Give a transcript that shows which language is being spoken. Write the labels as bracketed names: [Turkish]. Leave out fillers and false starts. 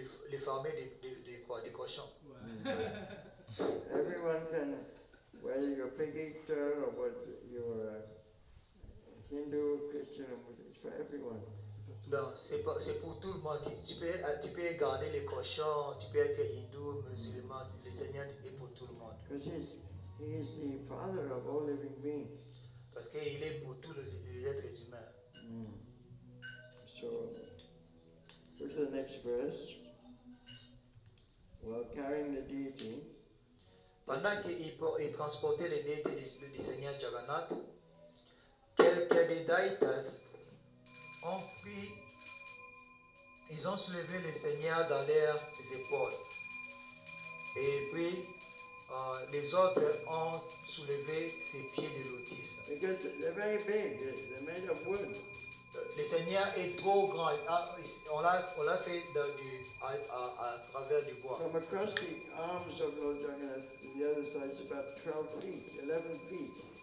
[French] Les fermiers des cochons. Ouais. [English] Everyone can, whether you're a pig eater or whether you're a Hindu, Christian, it's for everyone. [French] Donc, c'est pour tout le monde. Tu peux garder les cochons, tu peux être hindou, musulman, le Seigneur est pour tout le monde. [English] Because he is the father of all living beings. [French] Parce qu'il est pour tous les êtres humains. [English] So, go to the next verse. While carrying the deity, [French] Pendant qu'il transportait les déités du Seigneur Jagannath, quelques des Daïtas ils ont soulevé le Seigneur dans leurs épaules. Et puis, les autres ont soulevé ses pieds de lotus. [English] because they're very big, they're made of wood. [French] Le Seigneur est trop grand. on l'a fait à travers du bois. [English] From across the arms of Lord Jagannath to the other side is about 12 feet, 11 feet.